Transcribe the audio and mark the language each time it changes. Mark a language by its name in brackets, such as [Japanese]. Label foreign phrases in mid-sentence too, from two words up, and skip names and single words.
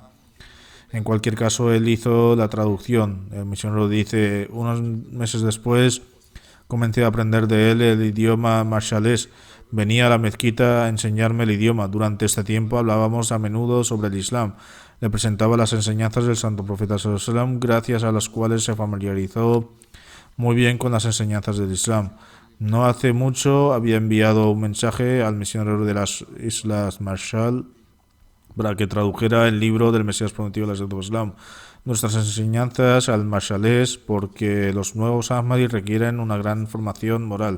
[Spanish] En cualquier caso, él hizo la traducción. El misionero dice: unos meses después comencé a aprender de él el idioma marshallés. Venía a la mezquita a enseñarme el idioma. Durante este tiempo hablábamos a menudo sobre el Islam. Le presentaba las enseñanzas del Santo Profeta [Arabic] صلى الله عليه وسلم, [Spanish] gracias a las cuales se familiarizó muy bien con las enseñanzas del Islam. No hace mucho había enviado un mensaje al misionero de las Islas Marshall para que tradujera el libro del Mesías prometido del Santo Islam. Nuestras enseñanzas al marshallés, porque los nuevos Ahmadis requieren una gran formación moral.